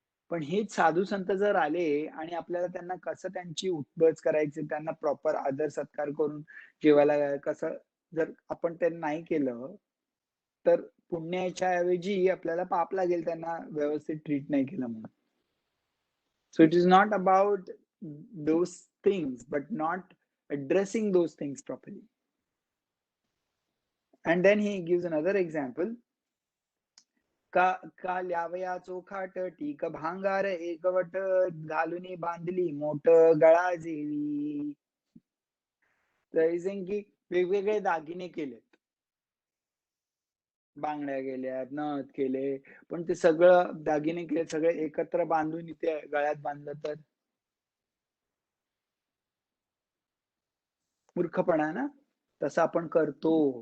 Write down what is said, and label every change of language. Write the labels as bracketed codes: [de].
[mr] पण हेच साधू संत जर आले आणि आपल्याला त्यांना कसं त्यांची उठबस करायची, त्यांना प्रॉपर आदर सत्कार करून जेवायला कसं जर आपण ते नाही केलं, तर पुण्याच्या ऐवजी आपल्याला पाप लागेल त्यांना व्यवस्थित ट्रीट नाही केलं म्हणून. [en] So it is not about those things, but not addressing those things properly. And then he gives another example. [mr] का ल्यावया चोखाट टीक भांगार एकवट घालून बांधली मोठ गळा जेवी. की वेगवेगळे दागिने केलेत, बांगड्या केल्या, नथ केले, पण ते सगळं दागिने केले सगळे एकत्र बांधून इथे गळ्यात बांधलं तर मूर्खपणा ना. तसं आपण करतो.